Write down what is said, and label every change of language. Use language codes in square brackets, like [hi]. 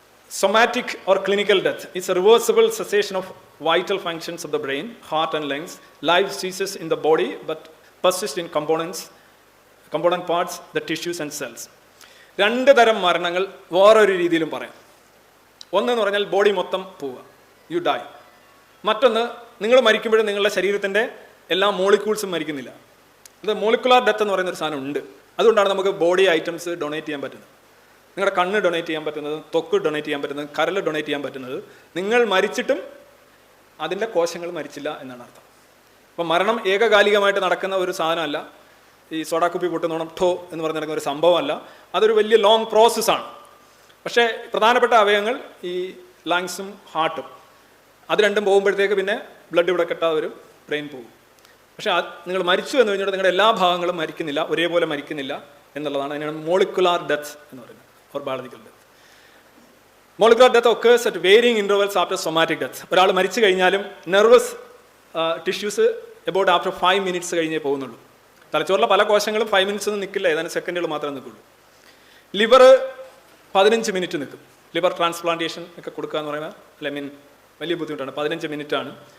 [en] Somatic or clinical death is a reversible cessation of vital functions of the brain, heart and lungs. Life ceases in the body but persists in component parts, the tissues and cells. [ml] 2 തരം മരണങ്ങൾ വേറൊരു രീതിയിലും പറയാം. ഒന്നെന്ന് പറഞ്ഞാൽ body മൊത്തം പോവുക, [en] You die. [ml] മറ്റൊന്ന്, നിങ്ങൾ മരിക്കുമ്പോഴും നിങ്ങളുടെ ശരീരത്തിൻ്റെ എല്ലാ മോളിക്യൂൾസും മരിക്കുന്നില്ല. അത് മോളിക്കുലാർ ഡെത്ത് എന്ന് പറയുന്നൊരു സാധനം ഉണ്ട്. അതുകൊണ്ടാണ് നമുക്ക് ബോഡി ഐറ്റംസ് ഡൊണേറ്റ് ചെയ്യാൻ പറ്റുന്നത്. നിങ്ങളുടെ കണ്ണ് ഡൊണേറ്റ് ചെയ്യാൻ പറ്റുന്നത്, ത്വക്ക് ഡൊണേറ്റ് ചെയ്യാൻ പറ്റുന്നത്, കരൾ ഡൊണേറ്റ് ചെയ്യാൻ പറ്റുന്നത്. നിങ്ങൾ മരിച്ചിട്ടും അതിൻ്റെ കോശങ്ങൾ മരിച്ചില്ല എന്നാണ് അർത്ഥം. അപ്പം മരണം ഏകകാലികമായിട്ട് നടക്കുന്ന ഒരു സാധനമല്ല. ഈ സോഡാക്കുപ്പി പൊട്ടുന്നോണം ഠോ എന്ന് പറഞ്ഞ് നടക്കുന്ന ഒരു സംഭവമല്ല. അതൊരു വലിയ ലോങ് പ്രോസസ്സാണ്. പക്ഷേ പ്രധാനപ്പെട്ട അവയവങ്ങൾ ഈ ലങ്സും ഹാർട്ടും, അത് രണ്ടും പോകുമ്പോഴത്തേക്ക് പിന്നെ ബ്ലഡ് ഇവിടെ കെട്ടാതെ വരും, ബ്രെയിൻ പോകും. പക്ഷേ നിങ്ങൾ മരിച്ചു എന്ന് കഴിഞ്ഞിട്ട് നിങ്ങളുടെ എല്ലാ ഭാഗങ്ങളും മരിക്കുന്നില്ല, ഒരേപോലെ മരിക്കുന്നില്ല എന്നുള്ളതാണ്. അതിനാണ് മോളിക്കുലാർ ഡെത്ത് എന്ന് പറയുന്നത്, [en] or biological death. Molecular death occurs at varying intervals after somatic death. [ml] ഒരാൾ മരിച്ചു കഴിഞ്ഞാലും nervous tissues about after 5 minutes കഴിഞ്ഞേ പോകുന്നുള്ളൂ. തലച്ചോറിലെ പല കോശങ്ങളും 5 minutes ഒന്നും നിൽക്കില്ല, ഏതാനും സെക്കൻഡുകൾ മാത്രമേ നിൽക്കുള്ളൂ. ലിവർ 15 minutes നിൽക്കും, ലിവർ ട്രാൻസ്പ്ലാന്റേഷൻ ഒക്കെ കൊടുക്കുക എന്ന് പറയുന്നത് വലിയ ബുദ്ധിമുട്ടാണ്. 15 മിനിറ്റാണ്.